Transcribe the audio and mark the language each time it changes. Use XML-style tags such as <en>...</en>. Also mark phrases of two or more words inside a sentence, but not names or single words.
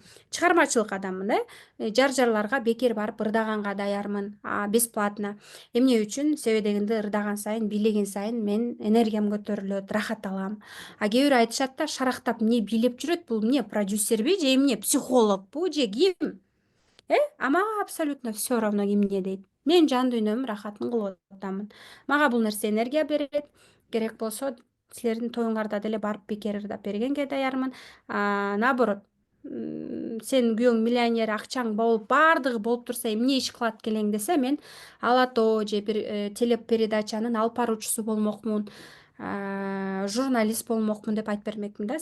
<ky>Чыгармачылык адаммын, жар-жарларга бекер барып ырдаганга даярмын, бесплатно. Эмне үчүн? Себеби дегенде ырдаган сайын, бийлеген сайын мен энергиям көтөрүлөт, рахат алам. Кээ бирөө айтышат да, шарактап эмне бийлеп жүрөт, бул эмне, продюсерби же эмне, психологбу же ким? Мага</ky> <ru>абсолютно все равно</ru> <ky>эмне дейт. Мен жан дүйнөмдүн рахатын кылып атамын. Мага бул нерсе энергия берет. Керек болсо силердин тоюңарда деле барып бекер ырдап бергенге даярмын. Наоборот, сен күйөөң миллионер, акчаң болуп, баардыгы болуп турса эмне иш кылат келең десе, мен алато же бир телепередачанын алып баруучусу болмокмун, журналист болмокмун деп айтып бермекмин да.</ky>